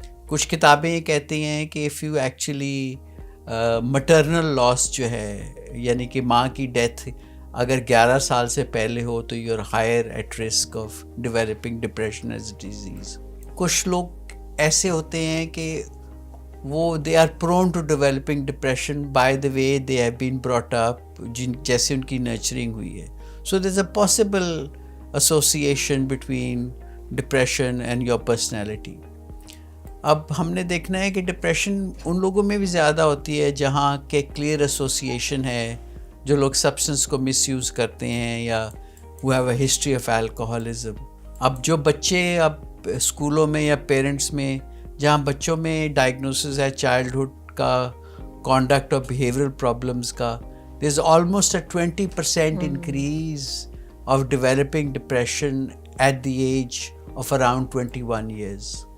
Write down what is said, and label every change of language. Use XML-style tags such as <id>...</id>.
<ur>کچھ کتابیں یہ کہتی ہیں کہ</ur> <en>if you actually maternal loss</en> <ur>جو ہے, یعنی کہ ماں کی ڈیتھ اگر 11 سال سے پہلے ہو تو</ur> <en>you're higher at risk of developing depression as a disease.</en> <ur>کچھ لوگ ایسے ہوتے ہیں کہ وہ</ur> <en>they are prone to developing depression by the way they have been brought up,</en> <ur>جیسے ان کی nurturing ہوئی ہے.</ur> <en>So there's a possible association between depression and your personality.</en> <ur>اب ہم نے دیکھنا ہے کہ ڈپریشن ان لوگوں میں بھی زیادہ ہوتی ہے جہاں کہ کلیئر ایسوسیشن ہے, جو لوگ سبسٹنس کو مس یوز کرتے ہیں یا</ur> <en>who have a history of alcoholism.</en> <ur>اب جو بچے اب اسکولوں میں یا پیرنٹس میں جہاں بچوں میں ڈائگنوسس ہے چائلڈہڈ کا کانڈکٹ اور بیہیورل پرابلمس کا,</ur> <en>there is almost a 20% increase of developing depression at the age of around 21 years.</en>